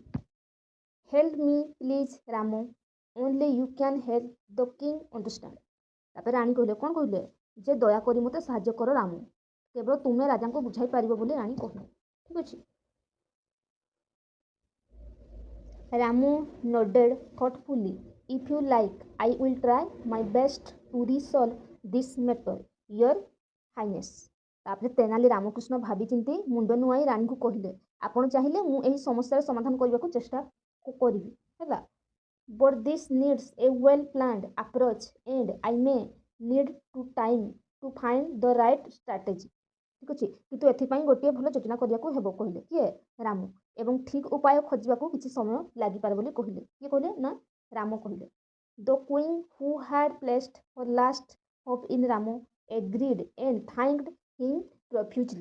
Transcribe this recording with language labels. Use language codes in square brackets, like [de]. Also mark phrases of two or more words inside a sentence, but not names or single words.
[en] help me please Ram only you can help the king understand. [or] ତାପରେ ରାଣୀ କହିଲେ କ'ଣ କହିଲେ ଯେ ଦୟାକରି ମୋତେ ସାହାଯ୍ୟ କର ରାମ କେବଳ ତୁମେ ରାଜାଙ୍କୁ ବୁଝାଇ ପାରିବ ବୋଲି ରାଣୀ କହିଲେ ଠିକ୍ ଅଛି। [en] ରାମ nodded thoughtfully, if you like I will try my best to resolve this matter, your highness। [or] ତାପରେ ତେନାଲି ରାମକୃଷ୍ଣ ଭାବିଚିନ୍ତି ମୁଣ୍ଡ ନୁଆଁଇ ରାଣୀଙ୍କୁ କହିଲେ ଆପଣ ଚାହିଁଲେ ମୁଁ ଏହି ସମସ୍ୟାର ସମାଧାନ କରିବାକୁ ଚେଷ୍ଟା କରିବି ହେଲା। [en] But this needs a well planned approach and I may need to time to find the right strategy। [or] ଠିକ୍ ଅଛି କିନ୍ତୁ ଏଥିପାଇଁ ଗୋଟିଏ ଭଲ ଯୋଜନା କରିବାକୁ ହେବ କହିଲେ କିଏ ରାମ ଏବଂ ଠିକ୍ ଉପାୟ ଖୋଜିବାକୁ କିଛି ସମୟ ଲାଗିପାରେ ବୋଲି କହିଲେ। କିଏ କହିଲେ ନା ରାମ କହିଲେ। [en] the queen who had placed her last hope in Ram agreed and thanked him profusely.